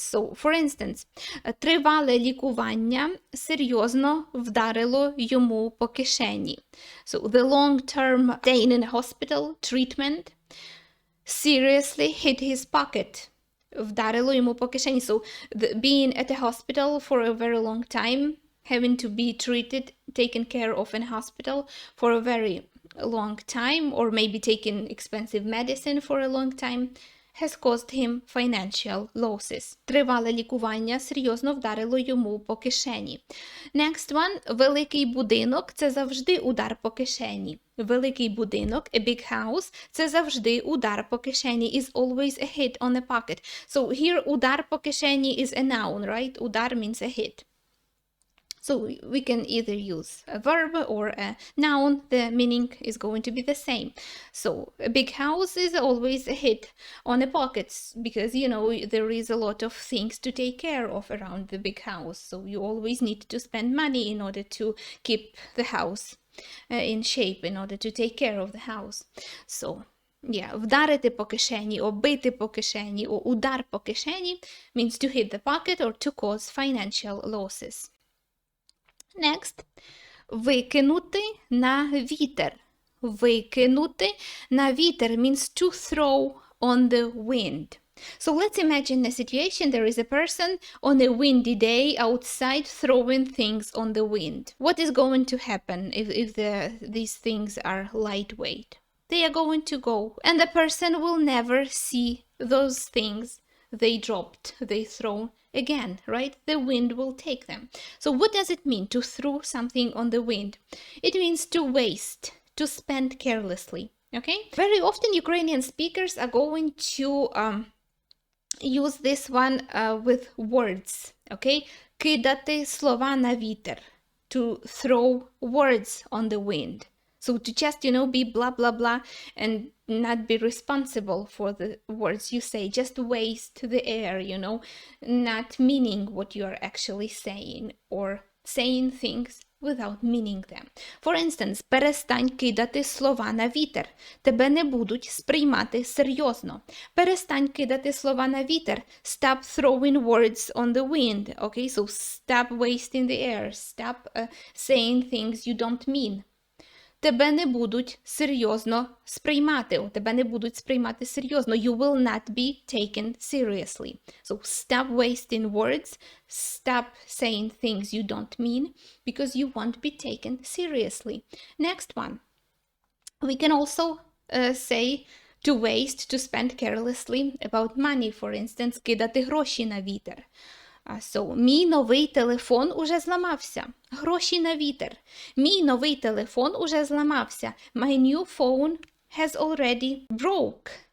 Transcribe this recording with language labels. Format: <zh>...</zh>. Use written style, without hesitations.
<en>So, for instance,</en> <uk>тривале лікування серйозно вдарило йому по кишені.</uk> <en>So, the long-term staying in a hospital treatment seriously hit his pocket.</en> <uk>Вдарило йому по кишені.</uk> <en>So, being at a hospital for a very long time, having to be treated, taken care of in a hospital for a very long time, or maybe taking expensive medicine for a long time, has caused him financial losses.</en> <uk>Тривале лікування серйозно вдарило йому по кишені.</uk> <en>Next one.</en> <uk>Великий будинок – це завжди удар по кишені. Великий будинок,</uk> <en>a big house,</en> <uk>це завжди удар по кишені,</uk> <en>is always a hit on a pocket. So here</en> <uk>удар по кишені</uk> <en>is a noun, right? Удар means a hit. So we can either use a verb or a noun. The meaning is going to be the same. So a big house is always a hit on the pockets because, you know, there is a lot of things to take care of around the big house. So you always need to spend money in order to keep the house in shape, in order to take care of the house. So yeah,</en> <uk>вдарити по кишені,</uk> <en>or</en> <uk>бити по кишені,</uk> <en>or</en> <uk>удар по кишені</uk> <en>means to hit the pocket or to cause financial losses. Next,</en> <uk>викинути на вітер. Викинути на вітер</uk> <en>means to throw on the wind. So let's imagine a situation. There is a person on a windy day outside throwing things on the wind. What is going to happen if these things are lightweight? They are going to go, and the person will never see those things they dropped, they throw again, right? The wind will take them. So what does it mean to throw something on the wind? It means to waste, to spend carelessly, okay? Very often Ukrainian speakers are going to use this one with words, okay?</en> <uk>Кидати слова на вітер,</uk> <en>to throw words on the wind. So to just, be blah, blah, blah, and not be responsible for the words you say, just waste the air, not meaning what you are actually saying, or saying things without meaning them. For instance,</en> <uk>перестань кидати слова на вітер. Тебе не будуть сприймати серйозно. Перестань кидати слова на вітер.</uk> <en>Stop throwing words on the wind. Okay, so stop wasting the air. Stop saying things you don't mean.</en> <uk>Тебе не будуть серйозно сприймати. Тебе не будуть сприймати серйозно.</uk> <en>You will not be taken seriously. So stop wasting words. Stop saying things you don't mean, because you won't be taken seriously. Next one. We can also say to waste, to spend carelessly about money. For instance,</en> <uk>кидати гроші на вітер.</uk> <en>So,</en> <uk>мій новий телефон уже зламався. Гроші на вітер. Мій новий телефон уже зламався.</uk> <en>My new phone has already broke.</en>